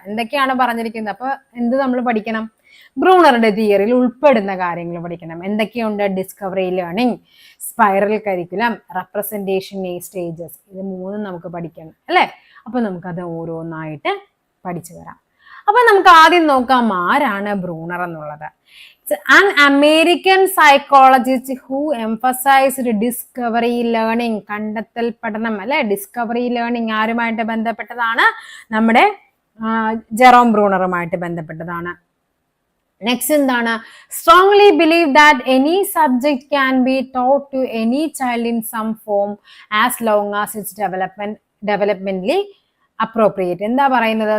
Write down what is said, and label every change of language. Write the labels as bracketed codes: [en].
[ml] എന്തൊക്കെയാണ് പറഞ്ഞിരിക്കുന്നത്? അപ്പൊ എന്ത് നമ്മൾ പഠിക്കണം? ബ്രൂണറുടെ തിയറിയിൽ ഉൾപ്പെടുന്ന കാര്യങ്ങൾ പഠിക്കണം. എന്തൊക്കെയുണ്ട്? Discovery learning, spiral curriculum, representation stages. ഇത് 3 നമുക്ക് പഠിക്കണം അല്ലെ? അപ്പൊ നമുക്കത് ഓരോന്നായിട്ട് പഠിച്ചു വരാം. അപ്പൊ നമുക്ക് ആദ്യം നോക്കാം ആരാണ് ബ്രൂണർ എന്നുള്ളത്. [en] An American psychologist who emphasized discovery learning. [ml] കണ്ടെത്തൽ പഠനം അല്ലെ? ഡിസ്കവറി ലേണിംഗ് ആരുമായിട്ട് ബന്ധപ്പെട്ടതാണ്? നമ്മുടെ ജെറോം ബ്രൂണറുമായിട്ട് ബന്ധപ്പെട്ടതാണ്. നെക്സ്റ്റ് എന്താണ്? [en] Strongly believe that any subject can be taught to any child in some form as long as it's developmentally appropriate. [ml] എന്താ പറയുന്നത്?